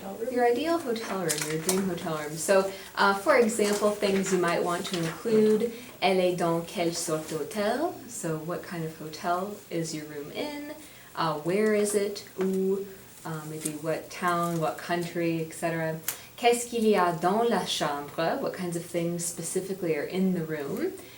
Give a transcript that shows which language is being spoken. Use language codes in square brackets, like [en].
[en] Your ideal hotel room, your dream hotel room. So, for example, things you might want to include, [fr] elle est dans quelle sorte d'hôtel? [en] So, what kind of hotel is your room in? Where is it? Où? Maybe what town, what country, etc. [fr] Qu'est-ce qu'il y a dans la chambre? [en] What kinds of things specifically are in the room?